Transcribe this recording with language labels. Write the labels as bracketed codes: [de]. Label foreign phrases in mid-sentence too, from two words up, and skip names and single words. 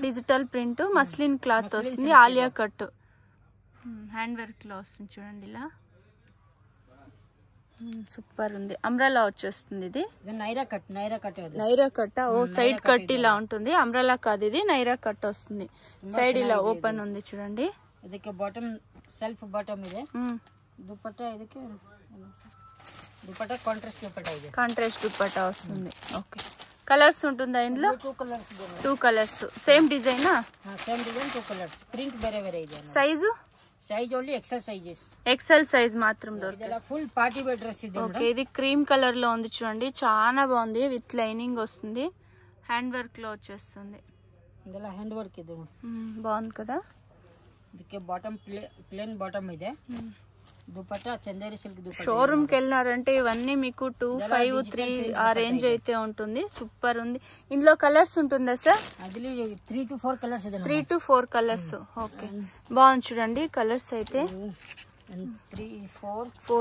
[en] digital print muslin cloth [te] వస్తుంది. ఆలియా కట్ [en] hand work [te] లో వస్తుంది చూడండి. ఇలా సూపర్ ఉంది. అంబ్రెలా వచ్చేస్తుంది. ఇది నైరా కట్. నైరా కట్. [en] o side cut [te] ఇలా ఉంటుంది. అంబ్రెలా కాదు ఇది. నైరా కట్ వస్తుంది. సైడ్ ఇలా ఓపెన్ ఉంది చూడండి. [kn] ಇದಕ್ಕೆ [en] bottom self bottom [kn] ಇದೆ. [te] దుపట్టా ಇದಕ್ಕೆ దుపట్టా కాంట్రాస్ట్ దుపట్టా ಇದೆ. కాంట్రాస్ట్ దుపట్టా వస్తుంది. ఓకే. కలర్స్ ఉంటుందా ఇందులో? 2 కలర్స్ ಇದೆ. 2 కలర్స్. [en] same design? same design 2 colours. [te] ప్రింట్ [kn] ಬೇರೆ ಬೇರೆ ಇದೆ. [te] సైజు? [en] size only XL sizes. [te] XL సైజ్ మాత్రం దొరుకుతుంది. ఇలా [en] full party wear dress [te] ఇది. ఓకే. ఇది [en] cream colour [te] లో ఉంది చూడండి. చాలా బాగుంది. [en] with lining [te] వస్తుంది. [en] hand work [te] లో వచ్చేస్తుంది. ఇలా [en] hand work [te] ಇದೆ. బాగుంది కదా. [kn] ಇದಕ್ಕೆ [en] bottom plain bottom [kn] ಇದೆ. [te] దుపట్టా చందేరి సిల్క్ దుపట్టా. షోరూమ్ కి వెళ్ళినారంటే ఇవన్నీ మీకు 253 ఆ రేంజ్ అయితే ఉంటుంది. సూపర్ ఉంది. ఇందులో కలర్స్ ఉంటుందా సార్? అదిలో [en] 3 to 4 colours [te] ಇದೆ. [en] 3 to 4 colours. [te] ఓకే. బాగుంది చూడండి. కలర్స్ అయితే 3 4